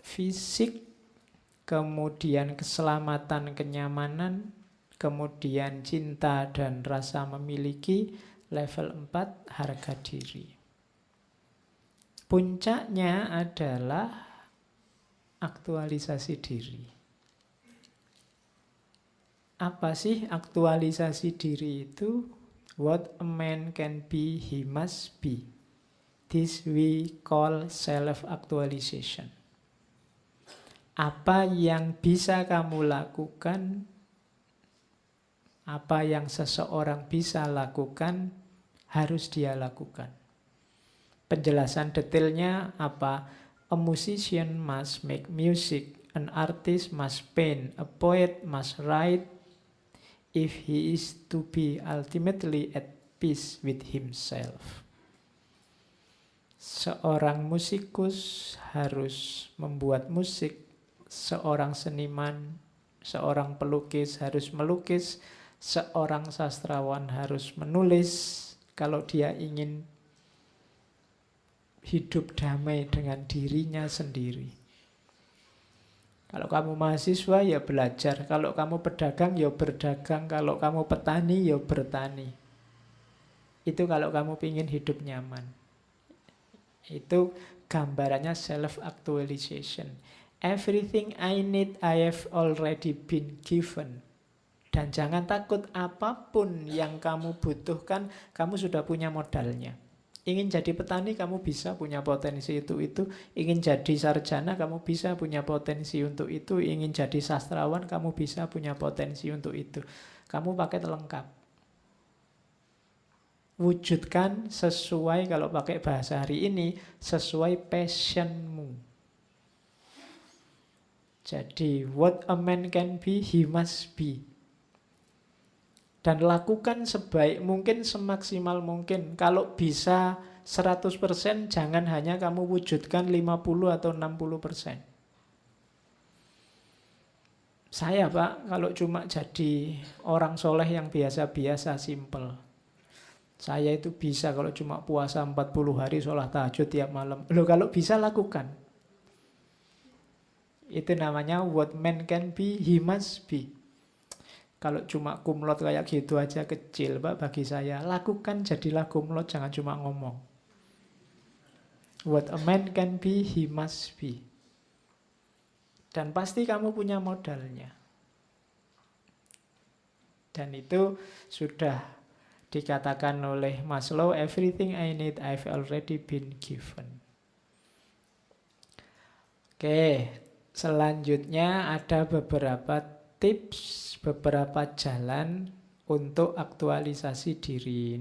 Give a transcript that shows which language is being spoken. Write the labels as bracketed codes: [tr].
[id] Fisik, kemudian keselamatan, kenyamanan, kemudian cinta dan rasa memiliki. Level 4, harga diri. Puncaknya adalah aktualisasi diri. Apa sih aktualisasi diri itu? [en] What a man can be, he must be. This we call self-actualization. [id] Apa yang bisa kamu lakukan, apa yang seseorang bisa lakukan, harus dia lakukan. Penjelasan detailnya apa? [en] A musician must make music, an artist must paint, a poet must write, if he is to be ultimately at peace with himself. [id] Seorang musikus harus membuat musik, seorang seniman, seorang pelukis harus melukis, seorang sastrawan harus menulis, kalau dia ingin hidup damai dengan dirinya sendiri. Kalau kamu mahasiswa ya belajar, kalau kamu pedagang ya berdagang, kalau kamu petani ya bertani. Itu kalau kamu ingin hidup nyaman. Itu gambarannya self-actualization. [en] Everything I need I have already been given. [id] Dan jangan takut, apapun yang kamu butuhkan, kamu sudah punya modalnya. Ingin jadi petani, kamu bisa punya potensi itu. Ingin jadi sarjana, kamu bisa punya potensi untuk itu. Ingin jadi sastrawan, kamu bisa punya potensi untuk itu. Kamu paket lengkap. Wujudkan sesuai, kalau pakai bahasa hari ini, sesuai passionmu. [en] Jadi what a man can be, he must be. [id] Dan lakukan sebaik mungkin, semaksimal mungkin. Kalau bisa 100%, jangan hanya kamu wujudkan 50 atau 60%. Saya Pak, kalau cuma jadi orang soleh yang biasa-biasa, simple. Saya itu bisa kalau cuma puasa 40 hari, sholat tahajud tiap malam. Loh, kalau bisa lakukan. Itu namanya [en] what man can be, he must be. [id] Kalau cuma kumlot kayak gitu aja kecil Pak bagi saya. Lakukan, jadilah kumlot, jangan cuma ngomong. [en] What a man can be, he must be. [id] Dan pasti kamu punya modalnya. Dan itu sudah dikatakan oleh Maslow, [en] everything I need I've already been given. [id] Oke, selanjutnya ada beberapa tips, beberapa jalan untuk aktualisasi diri.